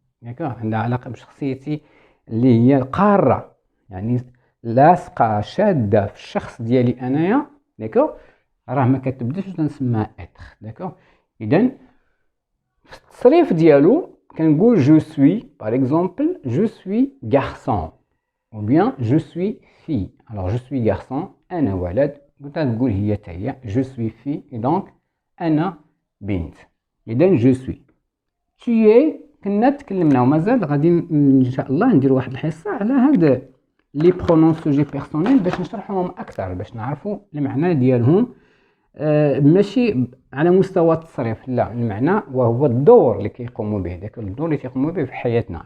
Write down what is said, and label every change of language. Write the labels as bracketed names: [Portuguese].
[Arabic] داكوغ، عندها علاقه بشخصيتي اللي هي القاره، يعني لاصقه شاده في الشخص ديالي انايا. داكوغ، راه ما كتبداش تنسمى اتر. داكوغ، اذا في التصريف ديالو كنقول جو سوي، باغ اكزومبل جو سوي غارسون [French] ou bien je suis fille. alors je suis garçon، [Arabic] انا ولد، وتنقول هي تاهي [French] je suis fille، et donc [Arabic] انا بنت. اذا [French] je suis، tu es [Arabic] كنا تكلمنا ومازال غادي ان شاء الله ندير واحد الحصه على هاد لي برونون سوجي بيرسونيل باش نشرحهم اكثر، باش نعرفوا المعنى ديالهم ماشي على مستوى التصريف، لا، المعنى وهو الدور اللي كيقوموا به، داك الدور اللي كيقوموا به في حياتنا.